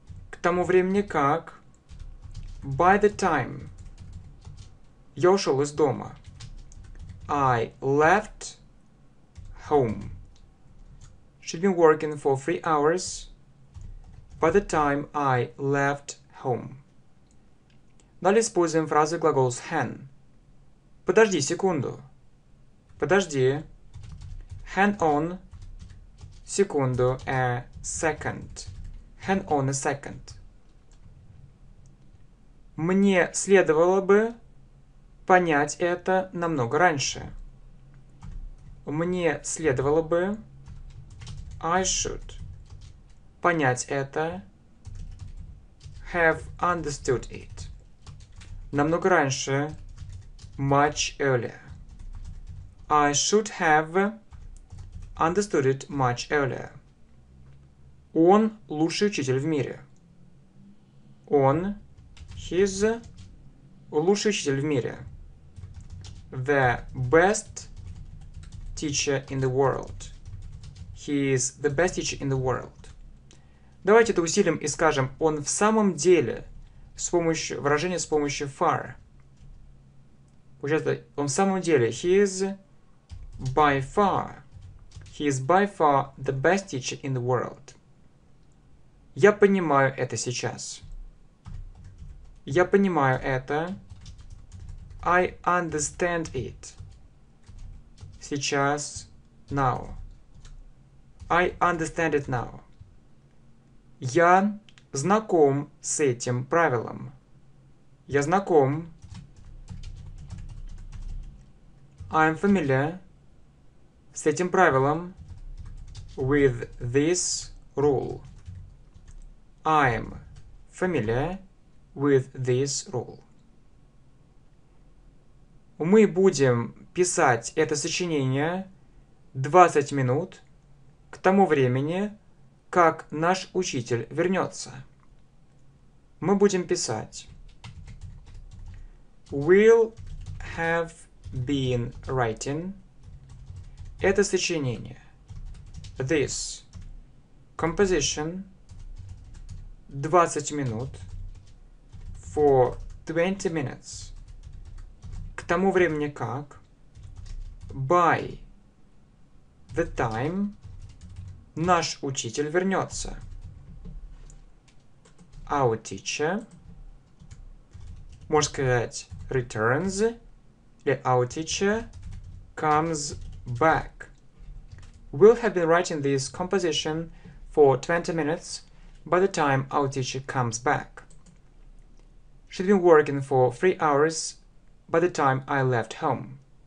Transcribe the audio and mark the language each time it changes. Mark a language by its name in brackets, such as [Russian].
[Russian] К тому времени как. [English] By the time. [Russian] Я ушел из дома. [English] I left home. She'd been working for 3 hours. By the time I left home. [Russian] Далее используем фразы глаголус hang. Подожди секунду. Подожди. [English] Hang on. [Russian] Секунду. [English] A second. Hang on a second. [Russian] Мне следовало бы понять это намного раньше. Мне следовало бы. [English] I should. [Russian] Понять это. [English] Have understood it. [Russian] Намного раньше. [English] Much earlier. I should have understood it much earlier. [Russian] Он лучший учитель в мире. Он, [English] he's, [Russian] лучший учитель в мире. [English] The best teacher in the world. He is the best teacher in the world. [Russian] Давайте это усилим и скажем «он в самом деле» с помощью выражения с помощью far. Получается, он в самом деле [English] he is by far the best teacher in the world. [Russian] Я понимаю это сейчас. Я понимаю это. [English] I understand it. [Russian] Сейчас. [English] Now. I understand it now. [Russian] Я знаком с этим правилом. Я знаком. [English] I'm familiar [Russian] с этим правилом. [English] With this rule. I'm familiar with this rule. [Russian] Мы будем писать это сочинение 20 минут к тому времени, как наш учитель вернется. Мы будем писать. [English] We'll have been writing [Russian] это сочинение. [English] This composition 20 [Russian] минут [English] for 20 minutes. [Russian] К тому времени как. [English] By the time [Russian] наш учитель вернется. [English] Our teacher. [Russian] Можно сказать [English] returns. [Russian] Или [English] our teacher comes back. We'll have been writing this composition for 20 minutes by the time our teacher comes back. She'd been working for 3 hours by the time I left home.